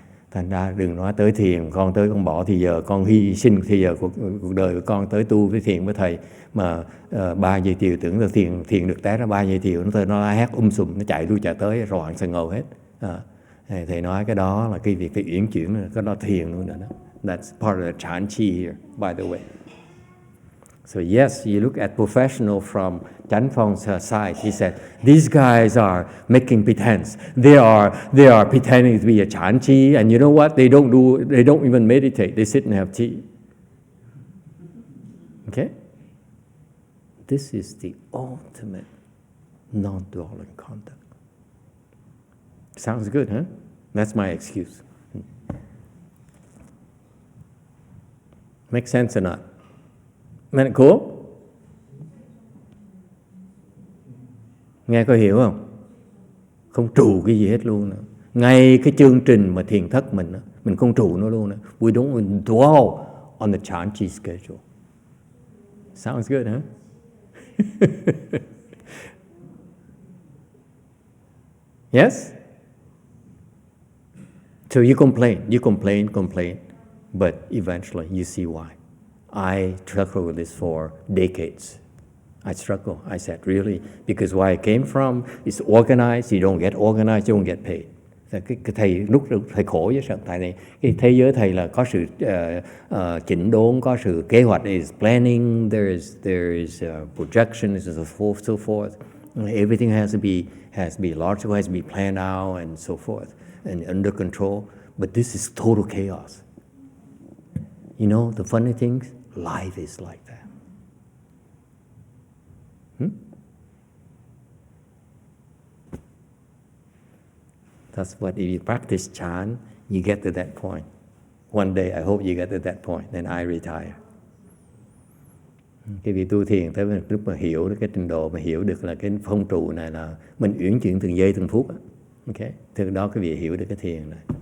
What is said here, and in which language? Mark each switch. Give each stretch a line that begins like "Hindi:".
Vietnamese: Thành ra đừng nói tới thiền, con tới con bỏ thì giờ con hy sinh thì giờ cuộc đời của con tới tu với thiền với thầy mà 3 giờ chiều tưởng là thiền được té ra 3 giờ chiều nó hét sùm, nó chạy lui chạy tới roạn sần ngầu hết. Thầy nói cái đó là cái việc phải uyển chuyển, cái đó thiền luôn đó.
English: That's part of the Chan Chi here, by the way. So yes, you look at professional from Chan Phong side. He said, these guys are making pretense. They are pretending to be a Chan Chi, and you know what? They don't even meditate. They sit and have tea. Okay? This is the ultimate non-dwelling conduct. Sounds good, huh? That's my excuse. Make sense or not? Isn't it cool?
Vietnamese: Nghe có hiểu không? Không trụ cái gì hết luôn nữa. Ngay cái chương trình mà thiền thất mình không trụ nó luôn nữa.
English: We don't even dwell on the Chan Chi schedule. Sounds good, huh? Yes? So you complain, but eventually you see why. I struggled with this for decades. I said, really? Because where I came from is organized, you don't get organized, you don't get paid.
Vietnamese: Cái thầy lúc thầy khổ với sự tại này, cái thế giới thầy là có sự chỉnh đốn, có sự kế hoạch,
English: is planning, there is projections, and so forth. Everything has to be logical, has to be planned out, and so forth, and under control. But this is total chaos. You know, the funny thing, life is like that. That's what, if you practice Chan, you get to that point. One day, I hope you get to that point, then I retire.
Vietnamese: Cái việc tu thiền tới lúc mà hiểu được cái trình độ, mà hiểu được là cái phong trụ này là mình uyển chuyển từng giây từng phút. Okay? Từ đó cái vị hiểu được cái thiền này.